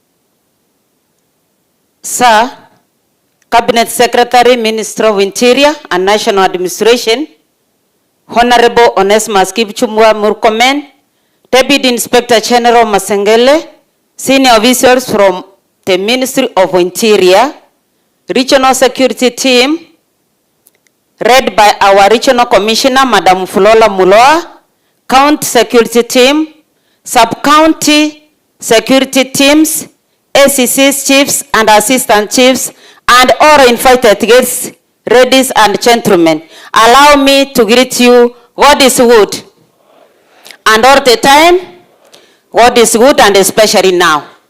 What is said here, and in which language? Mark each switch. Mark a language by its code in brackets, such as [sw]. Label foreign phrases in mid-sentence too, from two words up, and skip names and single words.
[en] Sir, Cabinet Secretary, Minister of Interior and National Administration, Honorable Onesmus Kipchumba Murkomen, Deputy Inspector General Masengele, senior officers from the Ministry of Interior, Regional Security Team, led by our Regional Commissioner, Madam Fulola Muloa, County Security Team, Sub-County Security Teams, ACCs, Chiefs and Assistant Chiefs, and all invited guests, ladies and gentlemen. Allow me to greet you, God is good. And all the time, God is good, and especially now.